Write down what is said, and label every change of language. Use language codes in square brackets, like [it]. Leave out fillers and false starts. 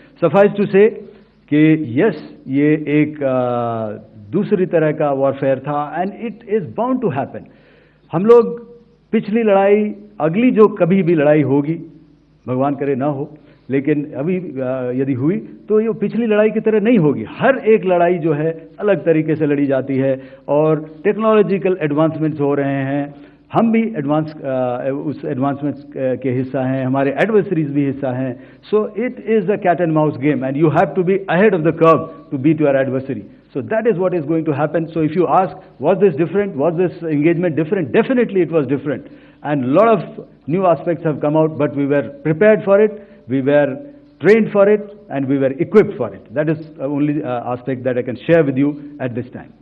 [en] Suffice to say कि yes, [hi] ये एक दूसरी तरह का वॉरफेयर था, [en] and it is bound to happen. [hi] हम लोग पिछली लड़ाई, अगली जो कभी भी लड़ाई होगी, भगवान करे ना हो, लेकिन अभी यदि हुई तो ये पिछली लड़ाई की तरह नहीं होगी। हर एक लड़ाई जो है अलग तरीके से लड़ी जाती है, और टेक्नोलॉजिकल एडवांसमेंट्स हो रहे हैं। हम भी उस एडवांसमेंट्स के हिस्सा हैं, हमारे एडवर्सरीज भी हिस्सा हैं। [en] So it is a cat and mouse game, and you have to be ahead of the curve to beat your adversary. So that is what is going to happen. So if you ask, was this different? Was this engagement different? Definitely it was different. And a lot of new aspects have come out, but we were prepared for it, we were trained for it, and we were equipped for it. That is the only aspect that I can share with you at this time.